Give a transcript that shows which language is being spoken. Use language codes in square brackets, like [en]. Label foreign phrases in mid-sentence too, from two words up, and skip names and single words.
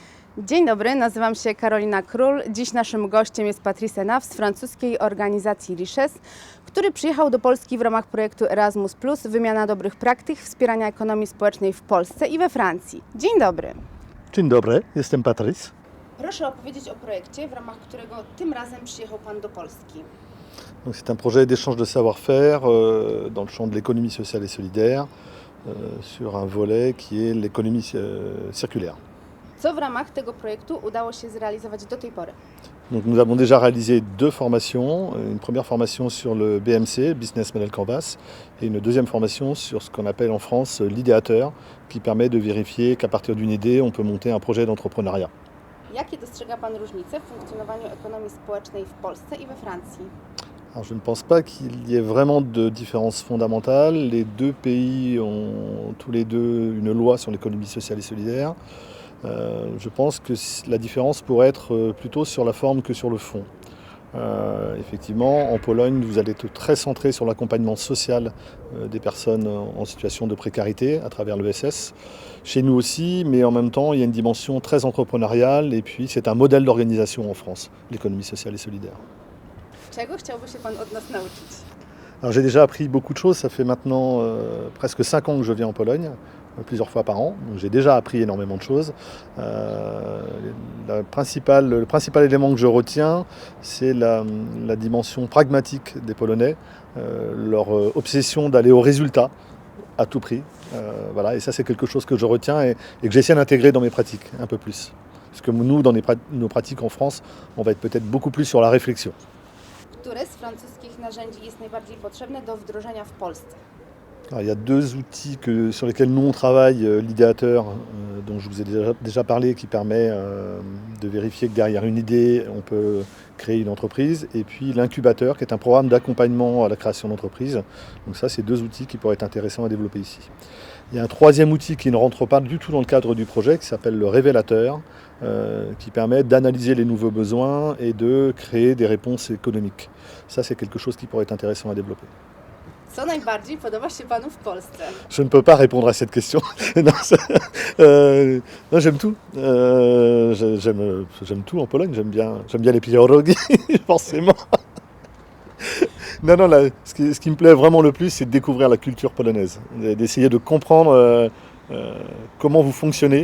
[pl] Dzień dobry, nazywam się Karolina Król. Dziś naszym gościem jest Patrice Naf z francuskiej organizacji Richesse, który przyjechał do Polski w ramach projektu Erasmus+, wymiana dobrych praktyk, wspierania ekonomii społecznej w Polsce i we Francji. Dzień dobry. Dzień dobry, jestem Patrice. Proszę opowiedzieć o projekcie, w ramach którego tym razem przyjechał Pan do Polski. [fr] Donc, c'est un projet d'échange de savoir-faire dans le champ de l'économie sociale et solidaire sur un volet qui est l'économie circulaire. [pl] Co w ramach tego projektu udało się zrealizować do tej pory? [fr] Donc, nous avons déjà réalisé deux formations. Une première formation sur le BMC, [en] Business Model Canvas, [fr] et une deuxième formation sur ce qu'on appelle en France l'idéateur, qui permet de vérifier qu'à partir d'une idée, on peut monter un projet d'entrepreneuriat. [pl] Jakie dostrzega Pan różnice w funkcjonowaniu ekonomii społecznej w Polsce i we Francji? [fr] Alors, je ne pense pas qu'il y ait vraiment de différence fondamentale. Les deux pays ont tous les deux une loi sur l'économie sociale et solidaire. Je pense que la différence pourrait être plutôt sur la forme que sur le fond. Effectivement, en Pologne, vous allez être très centré sur l'accompagnement social des personnes en situation de précarité à travers l'ESS. Chez nous aussi, mais en même temps, il y a une dimension très entrepreneuriale et puis c'est un modèle d'organisation en France, l'économie sociale et solidaire. [pl] Czego chciałby się Pan od nas nauczyć? [fr] Alors, j'ai déjà appris beaucoup de choses, ça fait maintenant presque 5 ans que je viens en Pologne, plusieurs fois par an, donc j'ai déjà appris énormément de choses. Le principal élément que je retiens, c'est la dimension pragmatique des Polonais, leur obsession d'aller au résultat à tout prix. Voilà, et ça c'est quelque chose que je retiens et que j'essaie d'intégrer dans mes pratiques un peu plus. Parce que nous, dans nos pratiques en France, on va être peut-être beaucoup plus sur la réflexion. [pl] Które z francuskich narzędzi jest najbardziej potrzebne do wdrożenia w Polsce? [fr] Alors, il y a deux outils sur lesquels nous on travaille, l'idéateur dont je vous ai déjà parlé, qui permet de vérifier que derrière une idée on peut créer une entreprise, et puis l'incubateur qui est un programme d'accompagnement à la création d'entreprise. Donc ça, c'est deux outils qui pourraient être intéressants à développer ici. Il y a un troisième outil qui ne rentre pas du tout dans le cadre du projet, qui s'appelle le révélateur, qui permet d'analyser les nouveaux besoins et de créer des réponses économiques. Ça, c'est quelque chose qui pourrait être intéressant à développer. [pl] Co najbardziej podoba się Panu w Polsce? [fr] Je ne peux pas répondre à cette question. Non, j'aime tout. J'aime tout en Pologne. J'aime bien les pierogi, forcément. Non, ce qui me plaît vraiment le plus, c'est de découvrir la culture polonaise, d'essayer de comprendre comment vous fonctionnez.